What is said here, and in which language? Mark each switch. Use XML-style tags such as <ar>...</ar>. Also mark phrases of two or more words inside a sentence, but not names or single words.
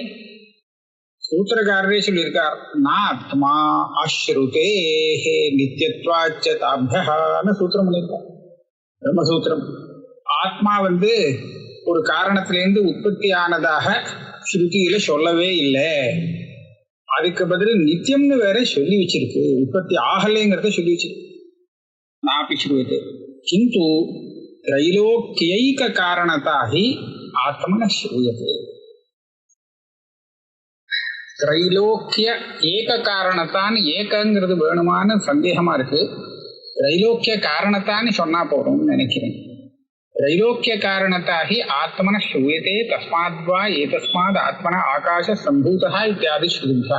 <ta>சூத்திரக்காரரே சொல்லியிருக்கார்,</ta> <sa>नात्मा अश्रुते</sa> <ta>நித்தியத்வாச்சதாபியஹான்னு சூத்திரம் பண்ணியிருக்கார். பிரம்மசூத்திரம். ஆத்மா ஒரு காரணத்திலேருந்து உற்பத்தி ஆனதாக ஸ்ருதியில சொல்லவே இல்லை. அதுக்கு பதில் நித்தியம்னு வேற சொல்லி வச்சிருக்கு. உற்பத்தி ஆகலைங்கிறத சொல்லி வச்சிருக்கு.</ta> <sa>नापि श्रूयते किन्तु त्रैलोक्यैककारणता हि आत्मनः श्रूयते. त्रैलोक्य एक कारणता</sa> <ta>ஏகங்கிறது வேணுமான்னு சந்தேகமா இருக்கு.</ta> <sa>त्रैलोक्य कारणता</sa> <ta>சொன்னா போதும்னு நினைக்கிறேன்.</ta> <sa>त्रैलोक्य कारणताहि आत्मन श्रूयते तस्माद्वा एतस्मात् आत्मन आकाश सम्भूत इत्यादि श्रुत्या.</sa>